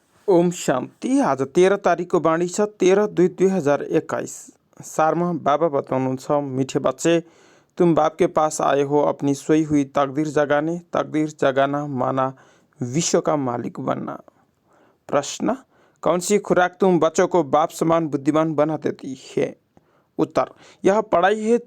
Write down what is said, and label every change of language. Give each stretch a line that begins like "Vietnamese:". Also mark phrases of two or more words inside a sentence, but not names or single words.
Nepali: ओम शांति। आज 13 तारिकको बाणी छ 13/2/2021। सारमा बाबा बताउनुहुन्छ,
Hindi: मीठे बच्चे, तुम बाप के पास आए हो अपनी सोई हुई तकदीर जगाना माना विश्व का मालिक बनना। प्रश्न, कौन सी खुराक तुम बच्चों को बाप समान बुद्धिमान बना देती है? उत्तर, यह पढ़ाई है।